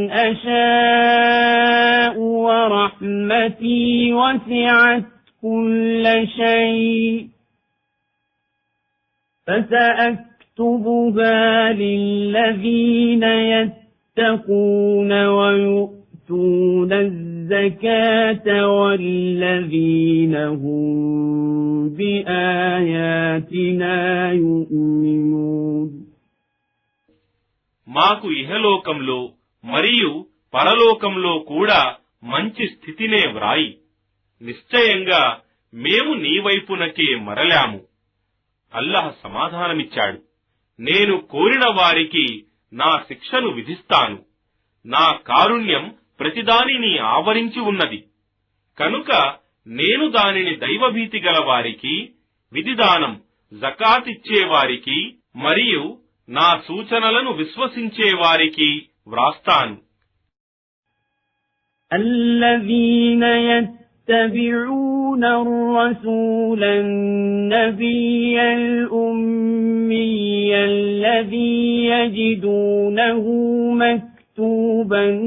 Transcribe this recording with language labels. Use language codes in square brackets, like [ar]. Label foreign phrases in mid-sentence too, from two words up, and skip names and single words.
[ar] أشاء ورحمتي وسعت كل شيء فسأكتبها للذين يتقون ويؤتون الزكاة والذين هم بآياتنا يؤمنون. [te] మాకు ఇహలోకంలో మరియు పరలోకంలో కూడా మంచి స్థితినే వ్రాయి. నిశ్చయంగా మేము నీ వైపునకే మరలాము. అల్లాహ్ సమాధానమిచ్చాడు, నేను కోరిన వారికి నా శిక్షను విధిస్తాను. నా కారుణ్యం ప్రతిదానిని ఆవరించి ఉన్నది. కనుక నేను దానిని దైవభీతి గల వారికి, విధిదానం జకాత్ ఇచ్చేవారికి మరియు నా సూచనలను విశ్వసించే వారికి వ్రాస్తాను. [ar] الذين يتبعون الرسول النبي الأمي الذي يجدونه مكتوبا